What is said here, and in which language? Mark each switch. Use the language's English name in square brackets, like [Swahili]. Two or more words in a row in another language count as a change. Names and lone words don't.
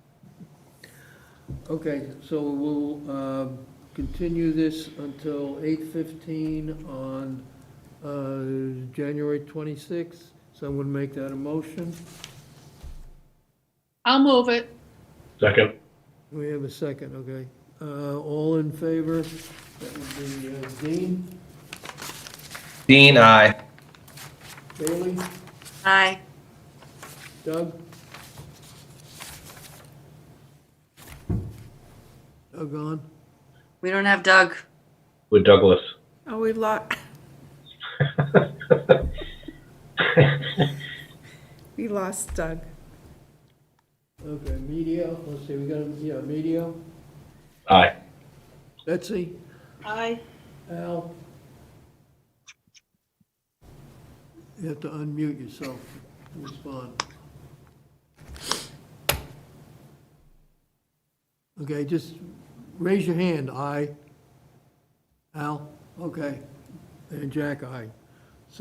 [English] Okay, so we'll continue this until 8:15 on January 26th. Someone make that a motion? I'll move it. Second. We have a second, okay. All in favor? That would be Dean, Dean, aye. Bailey, Aye. Doug? Doug on? We don't have Doug. With Douglas. Oh, we lost. We lost Doug. Okay, media, let's see, we got, media. Aye. Betsy, Aye. Al? You have to unmute yourself to respond. Okay, just raise your hand, aye. Al, okay, and Jack, aye.